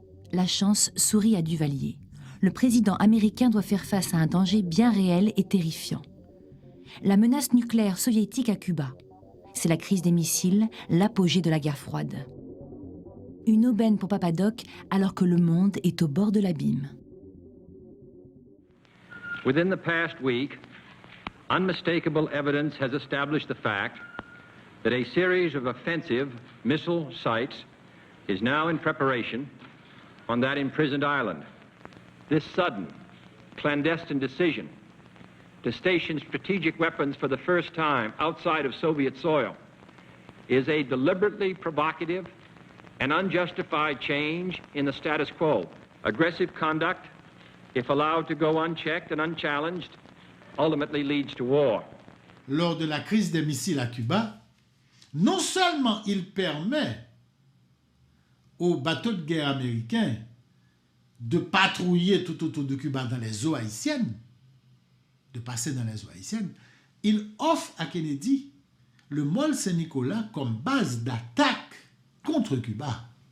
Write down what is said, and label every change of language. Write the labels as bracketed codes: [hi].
[fr] La chance sourit à Duvalier. Le président américain doit faire face à un danger bien réel et terrifiant. La menace nucléaire soviétique à Cuba. C'est la crise des missiles, l'apogée de la guerre froide. Une aubaine pour Papa Doc alors que le monde est au bord de l'abîme. [en] Within the past week, unmistakable evidence has established the fact that a series of offensive missile sites is now in preparation on that imprisoned island. This sudden, clandestine decision to station strategic weapons for the first time outside of Soviet soil is a deliberately provocative and unjustified change in the status quo. Aggressive conduct, if allowed to go unchecked and unchallenged, ultimately leads to war. [fr] Lors de la crise des missiles à Cuba, non seulement il permet aux bateaux de guerre américains de patrouiller tout autour de Cuba dans les eaux haïtiennes, de passer dans les eaux haïtiennes, il offre à Kennedy le Mole Saint-Nicolas comme base d'attaque contre Cuba.